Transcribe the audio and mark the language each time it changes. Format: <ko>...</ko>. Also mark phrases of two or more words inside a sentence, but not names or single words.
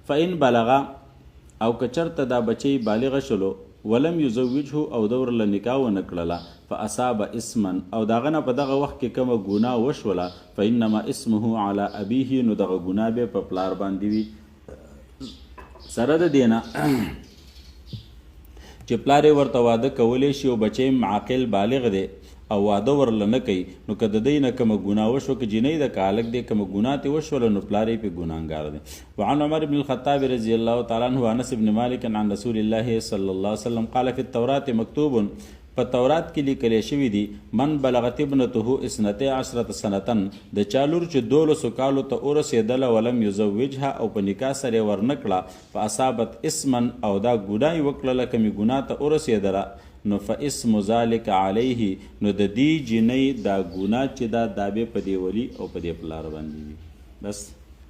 <ar>فإن بلغا</ar> <ps>او که چرته دا بچی بالغ شلو</ps> <ar>ولم یزوجه</ar> <ps>او دور له نکاح ونه کړله</ps> <ar>فاصاب اسما</ar> <ps>او داغه نه په دغه وخت کې کومه ګناه وشوله</ps> <ar>فانما اسمه علی ابیه</ar> <ps>نو دغه ګناه به په پلار باندې وي سره د دینه چې پلار ورته واده کولی شي او بچی معقل بالغ دی او واده ورله نه کوي نو که د دی نه کومه ګناه وشوه که جینۍ ده که هلک دی کومه ګناه ترې وشوله نو پلار یې پې ګناهګار دی.</ps> <ar>وعن عمر بن الخطاب رضی الله تعالی عنه وانس بن مالک عن رسول الله صلی الله علیه وسلم قال فی التورات مکتوب</ar> <ps>په تورات کې لیکلی شوي دي</ps> <ar>من بلغت ابنته 12 سنتن</ar> <ps>د چا لور چې 12 کالو ته ورسېدله</ps> <ar>ولم یزوجها</ar> <ps>او په نکاح سره یې ورنه کړه</ps> <ar>فاصابت اسما</ar> <ps>او دا ګناه یې وکړله کمې ګناه ته ورسېدله نو</ps> <ar>فاسم ذلک علیه</ar> <ps>نو د دې جنۍ دا ګناه چې دا به په دې ولي او په دې پلار باندې وي. بس</ps>